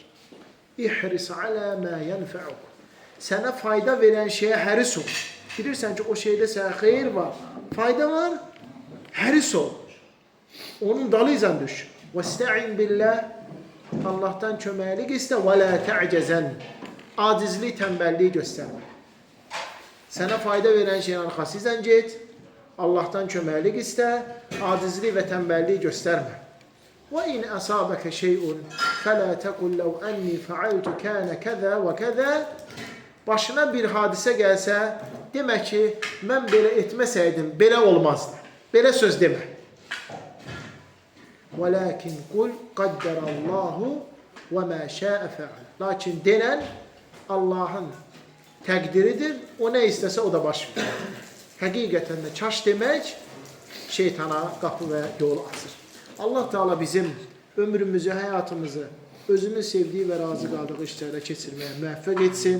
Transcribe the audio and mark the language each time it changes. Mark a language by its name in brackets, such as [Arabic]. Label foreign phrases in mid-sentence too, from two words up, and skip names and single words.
[Arabic] احرص على ما ينفعك. [Azerbaijani] Sənə fayda verən şeyə həris ol. Bilirsən ki, o şeydə sənə xeyir var, fayda var, həris ol. Onun dalıyla düş. [Arabic] وَاسْتَعِنْ بِاللّٰهِ [Azerbaijani] Allah'tan köməklik istə. [Arabic] وَلَا تَعْجَزَنْ [Azerbaijani] Acizlik, tənbəlliyi göstərmə. Sənə fayda verən şeyin arxasıyla get. Allah'tan köməklik istə. Acizlik və tənbəlliyi göstərmə. [Arabic] وَاِنْ أَصَابَكَ شَيْءٌ فَلَا تَقُلْ لَوْ أَنِّي فَعَلْتُ كَانَ كَذَا وَكَذَا [Azerbaijani] Başına bir hadisə gəlsə, demək ki, mən belə etməsəydim, belə olmazdı. Belə söz demə. [Arabic] وَلَكِنْ قُلْ قَدَّرَ اللّٰهُ وَمَا شَاءَ فَعَلْ [Azerbaijani] Lakin denən Allahın təqdiridir. O nə istəsə o da baş verir. Həqiqətən də çaş demək şeytana qapı və yol açır. Allah Teala bizim ömrümüzü, həyatımızı özünün sevdiyi və razı qaldığı işlərdə keçirməyə müvəffəq etsin.